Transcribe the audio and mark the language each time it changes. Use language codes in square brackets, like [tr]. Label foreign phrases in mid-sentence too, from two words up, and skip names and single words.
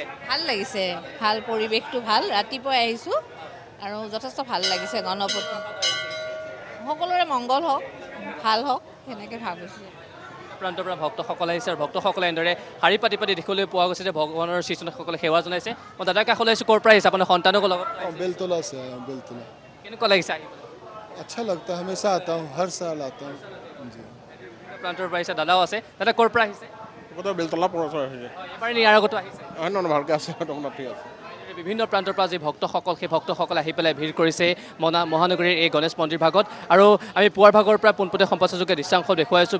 [as] ভাল লাগিছে, ভাল পৰিৱেশটো ভাল। ৰাতিপুৱাই আহিছোঁ আৰু যথেষ্ট ভাল লাগিছে। গণপতি সকলোৰে মংগল হওক, ভাল হওক সেনেকৈ ভাবিছোঁ। প্ৰান্তৰ পৰা ভক্তসকল আহিছে আৰু ভক্তসকলে এনেদৰে শাৰী পাতি পাতি দেখিবলৈ পোৱা গৈছে যে ভগৱানৰ শ্ৰীচৰণসকলে সেৱা জনাইছে। মই দাদাৰ কাষলৈ আহিছোঁ। ক'ৰ পৰা আহিছে? আপোনাৰ সন্তানকো লগত [hi] बेलतला से आया हूँ, बेलतला। [as] কেনেকুৱা লাগিছে আহি? [hi] अच्छा लगता है, हमेशा आता हूँ, हर साल आता हूँ जी। [as] প্ৰান্তৰ পৰা আহিছে, দাদাও আছে। দাদা ক'ৰ পৰা আহিছে? বেলতলা পৰা আহিছে। এবাৰ ইয়াৰ আগতো আহিছে? ভালকৈ আছে, ঠিক আছে। বিভিন্ন প্ৰান্তৰ পৰা যি ভক্তসকল সেই ভক্তসকল আহি পেলাই ভিৰ কৰিছে মহানগৰীৰ এই গণেশ মন্দিৰ ভাগত আৰু আমি পুৱাৰ ভাগৰ পৰা পোনপটীয়া সম্প্ৰচাৰযোগে দৃশ্যাংশ দেখুৱাই আছোঁ।